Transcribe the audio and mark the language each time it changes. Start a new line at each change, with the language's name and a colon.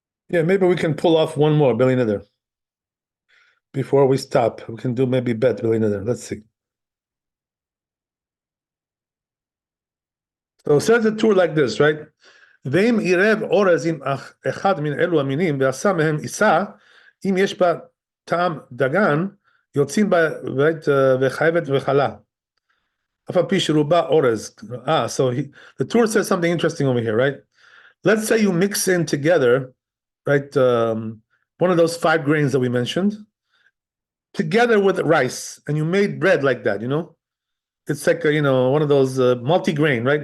English: Yeah, maybe we can pull off one more billionaire before we stop. We can do maybe bet billionaire. Let's see. So it says the tour like this, right?
Hebrew: ואם עירב אורז עם אחד מן אלו המינים ועשה מהם עיסה, אם יש בה טעם דגן, יוצאים בה וחייבת וחלה. אף על פי שרובה אורז.
English: So the tour says something interesting over here, right? Let's say you mix in together, right, one of those 5 grains that we mentioned, together with rice, and you made bread like that, It's like, one of those multi-grain, right?